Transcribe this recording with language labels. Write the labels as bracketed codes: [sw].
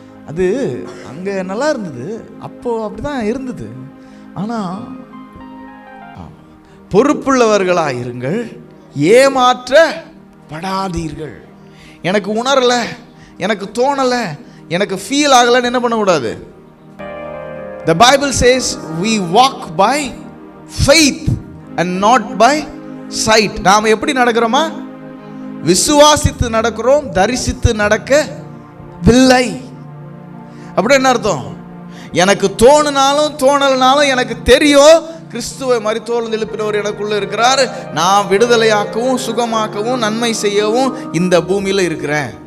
[ta] அது அங்கே நல்லா இருந்தது, அப்போது அப்படி தான் இருந்தது. ஆனால் பொறுப்புள்ளவர்களாக இருங்கள், ஏமாற்றப்படாதீர்கள். எனக்கு உணரலை, எனக்கு தோணலை, எனக்கு ஃபீல் ஆகலைன்னு என்ன பண்ணக்கூடாது? [en] The Bible says we walk by faith and not by sight. [ta] நாம் எப்படி நடக்கிறோமா? விசுவாசித்து நடக்கிறோம், தரிசித்து நடக்கவில்லை. அப்படி என்ன அர்த்தம்? எனக்கு தோணலனாலும் எனக்கு தெரியும் கிறிஸ்துவை மரித்தோரிலிருந்து எழுப்பினவர் எனக்குள்ள இருக்கிறார். நான் விடுதலையாக்கவும் சுகமாக்கவும் நன்மை செய்யவும் இந்த பூமியில் இருக்கிறேன்.